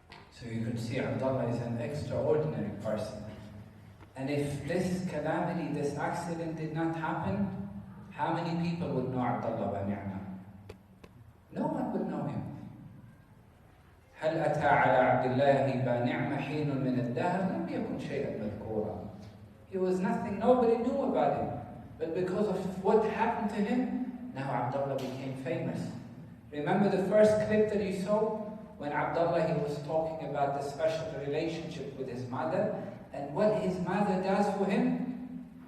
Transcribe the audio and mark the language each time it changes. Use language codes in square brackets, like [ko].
[en] So you could see Abdullah is an extraordinary person. And if this calamity, this accident did not happen, how many people would know Abdullah wa ni'ma? No one would know him. [ar] هل أتى على عبد الله بنعمة حين من الدهر لم يكن شيئا مذكورا. [en] He was nothing, nobody knew about him. But because of what happened to him, now Abdullah became famous. Remember the first clip that you saw? When Abdullah, he was talking about the special relationship with his mother and what his mother does for him.